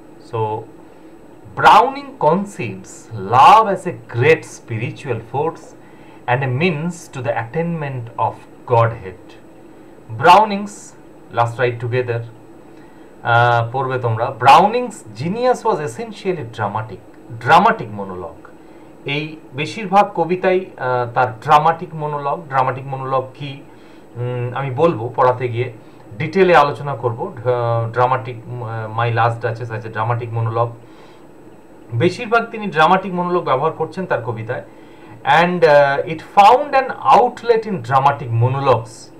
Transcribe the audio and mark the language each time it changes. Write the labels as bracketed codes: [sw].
[en] So Browning conceives love as a great spiritual force and a means to the attainment of godhead. Browning's, last write together, [bn] পড়বে তোমরা। [en] Browning's genius was essentially dramatic monologue. [bn] এই বেশিরভাগ কবিতাই তার dramatic মোনোলগ কি আমি বলবো পড়াতে গিয়ে। ডিটেলে আলোচনা করব। ড্রামাটিক মাই লাস্ট ডাচেস আছে ড্রামাটিক মনোলগ, বেশিরভাগ তিনি ড্রামাটিক মনোলগ ব্যবহার করছেন তার কবিতায়, [en] And it found an outlet in dramatic monologues.